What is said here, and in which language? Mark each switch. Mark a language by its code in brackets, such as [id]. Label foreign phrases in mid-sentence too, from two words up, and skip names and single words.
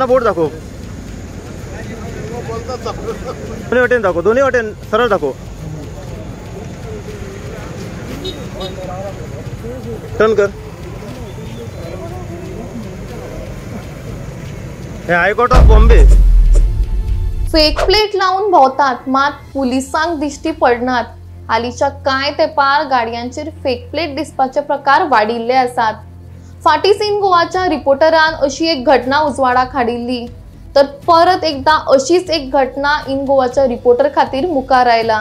[kok] बोर्ड दाखव. दोन्ही वाटेन दाखव. दोन्ही वाटेन सरळ दाखव. टर्न कर. हे हायकोर्ट ऑफ बॉम्बे. फेक प्लेट लावून भोवतात मात पुलिसांक दिश्टी पडनात. हालींच्या कांय तेंपार गाडयांचेर फेक प्लेट दिसपाचे प्रकार वाडिल्ले आसात. फाटीं इन गोवाच्या रिपोर्टरान अशी एक घटना उजवाडाक हाडिल्ली, तर परत एकदा अशीच एक घटना इन गोवाच्या रिपोर्टर खातीर मुखार आयला.